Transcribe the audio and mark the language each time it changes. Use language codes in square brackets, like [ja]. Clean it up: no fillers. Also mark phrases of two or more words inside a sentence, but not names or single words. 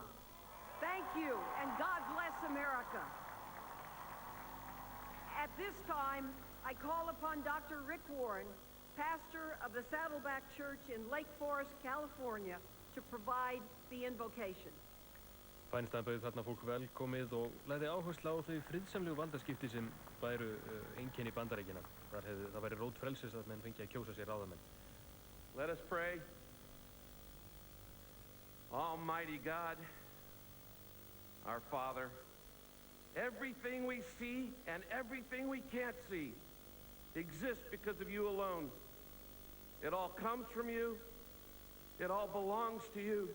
[en] Thank you, and God bless America. At this time, I call upon Dr. Rick Warren, pastor of the Saddleback Church in Lake Forest, California, to provide the invocation. [is] Feinstein bauð þarna fólk velkomið og lagði áherslu á þau friðsamlegu valdaskipti sem væru einkenni Bandaríkjanna. Það væri rót frelsis að menn fengi að kjósa sér ráðamenn. [en] Let us pray. Almighty God, our Father, everything we see and everything we can't see exists because of you alone. It all comes from you. It all belongs to you.